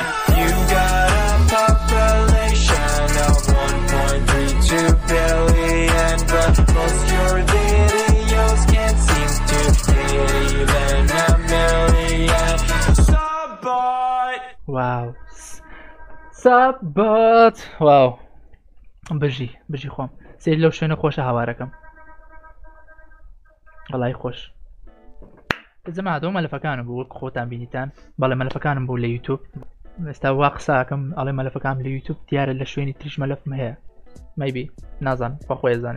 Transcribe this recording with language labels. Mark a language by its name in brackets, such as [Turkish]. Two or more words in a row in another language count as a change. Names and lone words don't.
[English] You got a population of 1.32 billion, but most your videos can't seem to hit even a million. Subbot. Wow. Subbot. Wow. [Central Kurdish] بژی خۆم سێری لەو شوێنە خۆشە هاوارەکەم وەڵای خۆش جەماعەت ئەو مەلەفەکانم بوو وەک خۆتان بینیتان بەڵێ مەلەفەکانم بوو لە یوتیوب ئێستا وا قساکەم ئەڵێ مەلەفەکانم لە یوتیوب دیارە لە شوێنی تریش مەلەفم هەیە مەیبی نازانم خوا خۆی ئەزانێ